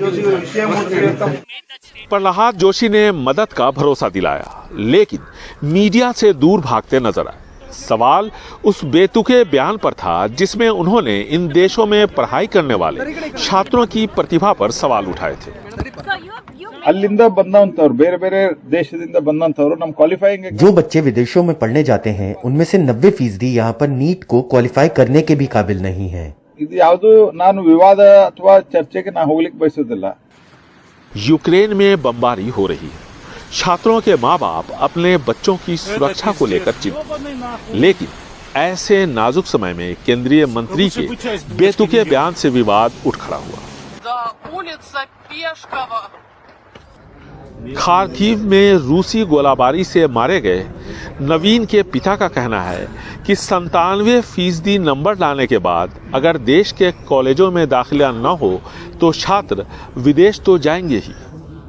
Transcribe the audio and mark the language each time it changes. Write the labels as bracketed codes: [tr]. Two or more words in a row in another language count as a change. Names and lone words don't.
[hi] प्रहलाद जोशी ने मदद का भरोसा दिलाया, लेकिन मीडिया से दूर भागते नजर आए। सवाल उस बेतुके बयान पर था जिसमें उन्होंने इन देशों में पढ़ाई करने वाले छात्रों की प्रतिभा पर सवाल उठाए थे। [kn] ಅಲ್ಲಿಂದ ಬಂದಂತವರು ಬೇರೆ ಬೇರೆ ದೇಶದಿಂದ ಬಂದಂತವರು ನಮ್ಮ ಕ್ವಾಲಿಫೈಯಿಂಗ್ [hi] जो बच्चे विदेशों में पढ़ने जाते हैं उनमें से 90% यहाँ पर नीट को क्वालिफाई करने के भी काबिल नहीं है। [kn] ಇದು ಯಾವುದು ನಾನು ವಿವಾದ ಅಥವಾ ಚರ್ಚೆಗೆ ನಾನು ಹೋಗ್ಲಿಕ್ಕೆ ಬಯಸೋದಿಲ್ಲ। [hi] यूक्रेन में बमबारी हो रही है। छात्रों के माँ बाप अपने बच्चों की सुरक्षा को लेकर चिंतित, लेकिन ऐसे नाजुक समय में केंद्रीय मंत्री के बेतुके बयान से विवाद उठ खड़ा हुआ। खार्किव में रूसी गोलाबारी से मारे गए नवीन के पिता का कहना है कि 97% नंबर लाने के बाद अगर देश के कॉलेजों में दाखिला न हो तो छात्र विदेश तो जाएंगे ही।